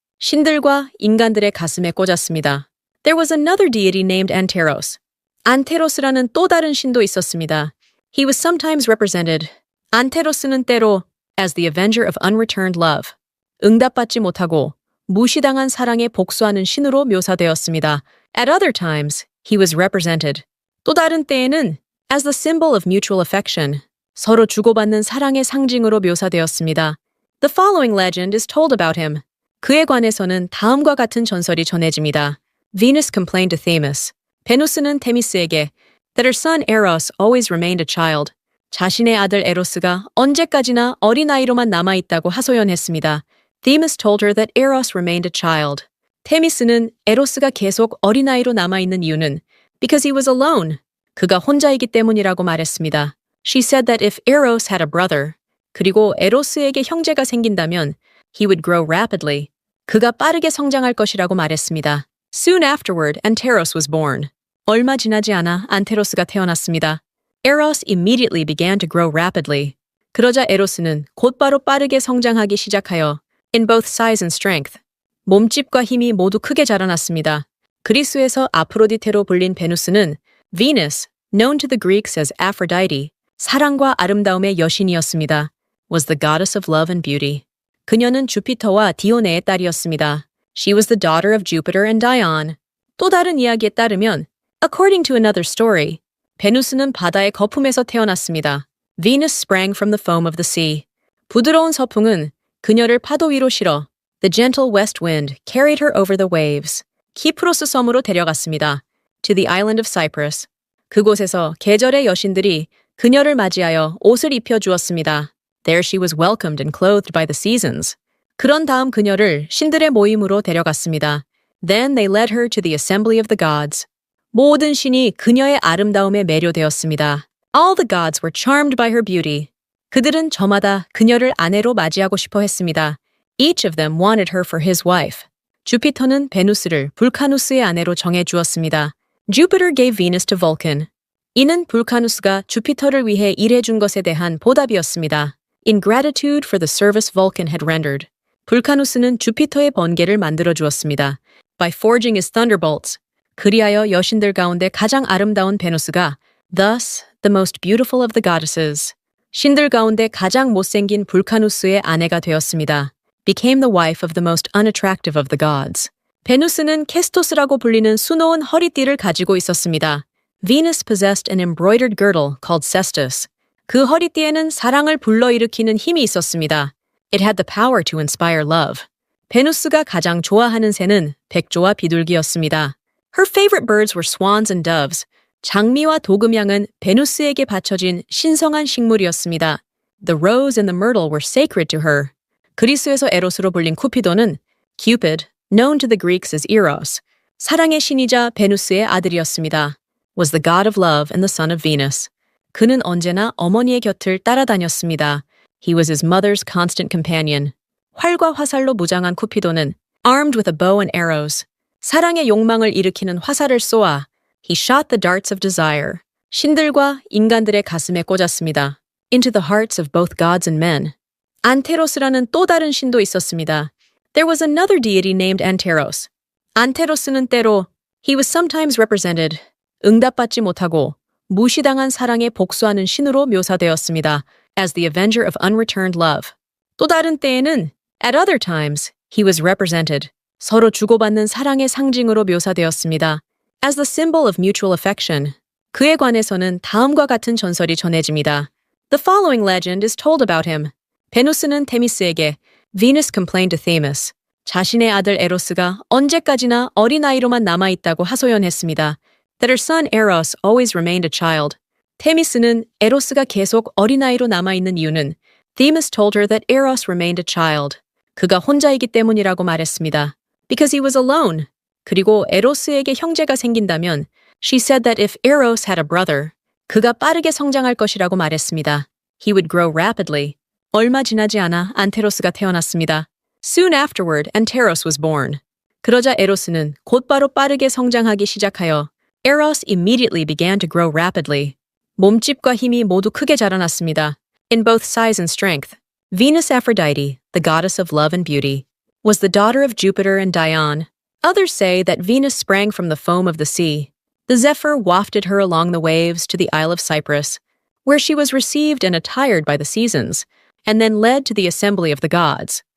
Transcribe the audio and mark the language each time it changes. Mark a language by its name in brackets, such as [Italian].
[Korean] 신들과 인간들의 가슴에 꽂았습니다. [English] There was another deity named Anteros. [Korean] 안테로스라는 또 다른 신도 있었습니다. [English] He was sometimes represented, [Korean] 안테로스는 때로, [English] as the avenger of unreturned love. [Korean] 응답받지 못하고 무시당한 사랑에 복수하는 신으로 묘사되었습니다. [English] At other times, he was represented, [Korean] 또 다른 때에는 [English] as the symbol of mutual affection, [Korean] 서로 주고받는 사랑의 상징으로 묘사되었습니다. [English] The following legend is told about him. [Korean] 그에 관해서는 다음과 같은 전설이 전해집니다. [English] Venus complained to Themis. [Korean] 베누스는 테미스에게 [English] that her son Eros always remained a child. [Korean] 자신의 아들 에로스가 언제까지나 어린아이로만 남아있다고 하소연했습니다. [English] Themis told her that Eros remained a child. [Korean] 테미스는 에로스가 계속 어린아이로 남아있는 이유는 [English] because he was alone. [Korean] 그가 혼자이기 때문이라고 말했습니다. [English] She said that if Eros had a brother, [Korean] 그리고 에로스에게 형제가 생긴다면 [English] he would grow rapidly. [Korean] 그가 빠르게 성장할 것이라고 말했습니다. [English] Soon afterward, Anteros was born. [Korean] 얼마 지나지 않아 안테로스가 태어났습니다. [English] Eros immediately began to grow rapidly. [Korean] 그러자 에로스는 곧바로 빠르게 성장하기 시작하여 [English] in both size and strength. [Korean] 몸집과 힘이 모두 크게 자라났습니다. 그리스에서 아프로디테로 불린 베누스는 [English] Venus, known to the Greeks as Aphrodite, [Korean] 사랑과 아름다움의 여신이었습니다. [English] Was the goddess of love and beauty. [Korean] 그녀는 주피터와 디오네의 딸이었습니다. [English] She was the daughter of Jupiter and Dione. [Korean] 또 다른 이야기에 따르면, [English] according to another story, [Korean] 베누스는 바다의 거품에서 태어났습니다. [English] Venus sprang from the foam of the sea. [Korean] 부드러운 서풍은 그녀를 파도 위로 실어 [English] The gentle west wind carried her over the waves. [Korean] 키프로스 섬으로 데려갔습니다. [English] To the island of Cyprus. [Korean] 그곳에서 계절의 여신들이 그녀를 맞이하여 옷을 입혀주었습니다. [English] There she was welcomed and clothed by the seasons. [Korean] 그런 다음 그녀를 신들의 모임으로 데려갔습니다. [English] Then they led her to the assembly of the gods. [Korean] 모든 신이 그녀의 아름다움에 매료되었습니다. [English] All the gods were charmed by her beauty. [Korean] 그들은 저마다 그녀를 아내로 맞이하고 싶어 했습니다. [English] Each of them wanted her for his wife. [Korean] 주피터는 베누스를 불카누스의 아내로 정해주었습니다. [English] Jupiter gave Venus to Vulcan. [Korean] 이는 불카누스가 주피터를 위해 일해준 것에 대한 보답이었습니다. [English] In gratitude for the service Vulcan had rendered. [Korean] 불카누스는 주피터의 번개를 만들어주었습니다. [English] By forging his thunderbolts. [Korean] 그리하여 여신들 가운데 가장 아름다운 베누스가 [English] Thus, the most beautiful of the goddesses. [Korean] 신들 가운데 가장 못생긴 불카누스의 아내가 되었습니다. [English] Became the wife of the most unattractive of the gods. [Korean] 베누스는 캐스토스라고 불리는 수놓은 허리띠를 가지고 있었습니다. [English] Venus possessed an embroidered girdle called cestus. [Korean] 그 허리띠에는 사랑을 불러일으키는 힘이 있었습니다. [English] It had the power to inspire love. [Korean] 베누스가 가장 좋아하는 새는 백조와 비둘기였습니다. [English] Her favorite birds were swans and doves. [Korean] 장미와 도금향은 베누스에게 바쳐진 신성한 식물이었습니다. [English] The rose and the myrtle were sacred to her. [Korean] 그리스에서 에로스로 불린 쿠피도는 [English] Cupid, known to the Greeks as Eros, [Korean] 사랑의 신이자 베누스의 아들이었습니다. [English] Was the god of love and the son of Venus. [Korean] 그는 언제나 어머니의 곁을 따라다녔습니다. [English] He was his mother's constant companion. [Korean] 활과 화살로 무장한 쿠피도는 [English] armed with a bow and arrows, [Korean] 사랑의 욕망을 일으키는 화살을 쏘아 [English] He shot the darts of desire. [Korean] 신들과 인간들의 가슴에 꽂았습니다. [English] Into the hearts of both gods and men. [Korean] 안테로스라는 또 다른 신도 있었습니다. [English] There was another deity named Anteros. [Korean] 안테로스는 때로 [English] He was sometimes represented. [Korean] 응답받지 못하고 무시당한 사랑에 복수하는 신으로 묘사되었습니다. [English] As the avenger of unreturned love. [Korean] 또 다른 때에는 [English] At other times, he was represented. [Korean] 서로 주고받는 사랑의 상징으로 묘사되었습니다. [English] As the symbol of mutual affection. [Korean] 그에 관해서는 다음과 같은 전설이 전해집니다. [English] The following legend is told about him. [Korean] 베누스는 테미스에게 [English] Venus complained to Themis. [Korean] 자신의 아들 에로스가 언제까지나 어린아이로만 남아있다고 하소연했습니다. [English] That her son Eros always remained a child. [Korean] 테미스는 에로스가 계속 어린아이로 남아있는 이유는 [English] Themis told her that Eros remained a child. [Korean] 그가 혼자이기 때문이라고 말했습니다. [English] Because he was alone. [Korean] 그리고 에로스에게 형제가 생긴다면 [English] She said that if Eros had a brother, [Korean] 그가 빠르게 성장할 것이라고 말했습니다. [English] He would grow rapidly. [Korean] 얼마 지나지 않아 안테로스가 태어났습니다. [English] Soon afterward, Anteros was born. [Korean] 그러자 에로스는 곧바로 빠르게 성장하기 시작하여 [English] Eros immediately began to grow rapidly. [Korean] 몸집과 힘이 모두 크게 자라났습니다. [English] In both size and strength, Venus Aphrodite, the goddess of love and beauty, was the daughter of Jupiter and Dione. Others say that Venus sprang from the foam of the sea. The zephyr wafted her along the waves to the Isle of Cyprus, where she was received and attired by the seasons, and then led to the assembly of the gods.